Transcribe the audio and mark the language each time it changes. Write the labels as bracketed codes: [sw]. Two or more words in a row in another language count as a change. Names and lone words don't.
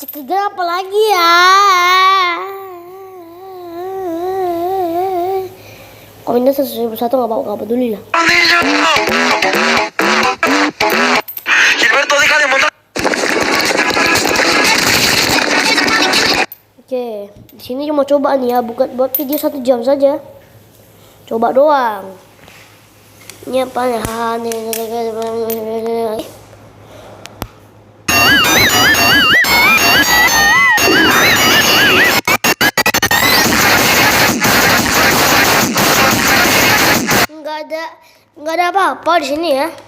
[id] Kenapa lagi ya? Komentar 1.001 nggak peduli lah. [es] Gilberto, deja de montar. [id] Oke, di sini cuma coba nih ya, bukan buat video 1 jam saja. Coba doang. Ini apa ya? Nggak ada apa-apa di sini ya.